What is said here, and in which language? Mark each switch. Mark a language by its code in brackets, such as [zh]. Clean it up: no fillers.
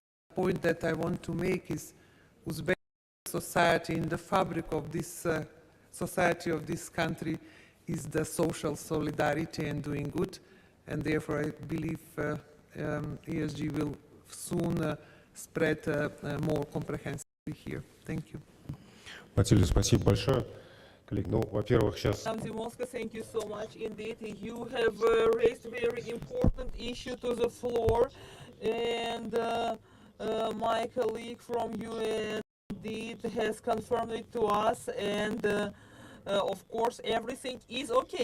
[en] The point that I want to make is Uzbek society, in the fabric of this society of this country, is the social solidarity and doing good. And therefore I believe ESG will soon spread more comprehensively here. Thank you. [ru] Матильда, спасибо большое. Коллеги, ну, во-первых, сейчас [en] Zimowska, thank you so much indeed. You have raised very important issue to the floor, and my colleague from UN indeed has confirmed it to us, and of course everything is okay.